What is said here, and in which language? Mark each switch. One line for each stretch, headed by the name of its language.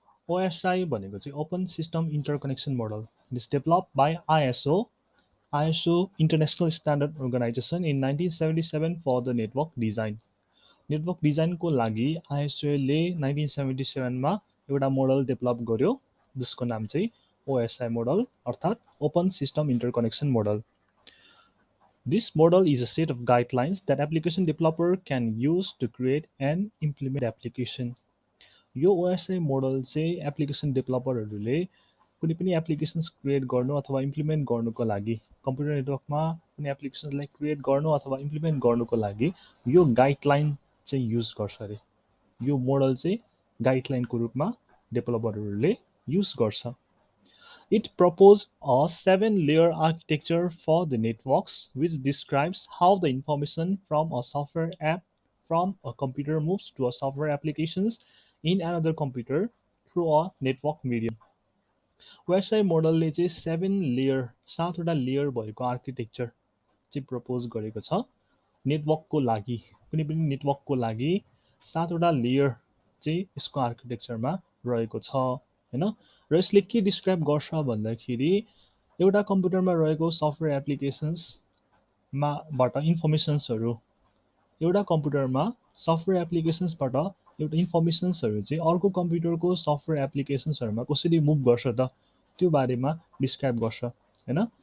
English: OSI
Nepali: भनेको चाहिँ
English: Open System Interconnection Model. It is developed by ISO International Standard Organization in 1977 for the network design.
Nepali: Network डिजाइनको लागि आइएसओले 1977 मा एउटा model develop गर्यो जसको नाम चाहिँ OSI मोडल अर्थात् open system इन्टरकनेक्सन model.
English: This model is a set of guidelines that application developer can use to create and implement the application.
Nepali: यो OSI मोडल चाहिँ एप्लिकेसन डेभलपरहरूले कुनै पनि एप्लिकेसन्स क्रिएट गर्नु अथवा इम्प्लिमेन्ट गर्नुको लागि कम्प्युटर नेटवर्कमा कुनै एप्लिकेसनलाई क्रिएट गर्नु अथवा इम्प्लिमेन्ट गर्नुको लागि यो गाइडलाइन चाहिँ युज गर्छ अरे. यो मोडल चाहिँ गाइडलाइनको रूपमा डेभलपरहरूले युज गर्छ.
English: It proposed a 7-layer architecture for the networks which describes how the information from a software app from a computer moves to a software applications in another computer through a network medium.
Nepali: OSI मोडलले चाहिँ 7वटा layer भएको architecture चाहिँ propose गरेको छ. नेटवर्कको लागि कुनै पनि नेटवर्कको लागि 7वटा लेयर चाहिँ यसको आर्किटेक्चरमा रहेको छ हैन. र यसले के डिस्क्राइब गर्छ भन्दाखेरि एउटा कम्प्युटरमा रहेको सफ्टवेयर एप्लिकेसन्समा बाट इन्फर्मेसन्सहरू एउटा कम्प्युटरमा सफ्टवेयर एप्लिकेसन्सबाट एउटा इन्फर्मेसन्सहरू चाहिँ अर्को कम्प्युटरको सफ्टवेयर एप्लिकेसन्सहरूमा कसरी मुभ गर्छ त त्यो बारेमा डिस्क्राइब गर्छ हैन.